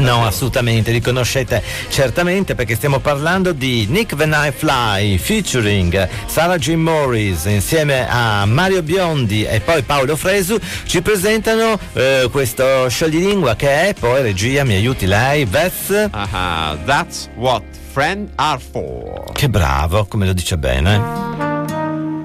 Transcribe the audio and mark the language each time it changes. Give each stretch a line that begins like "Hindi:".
Italian: No, assolutamente, li conoscete certamente, perché stiamo parlando di Nick the Night Fly featuring Sarah Jean Morris insieme a Mario Biondi e poi Paolo Fresu. Ci presentano questo scioglilingua, che è poi regia, mi aiuti lei, Beth.
English: That's what friends are for.
Italian: Che bravo, come lo dice bene.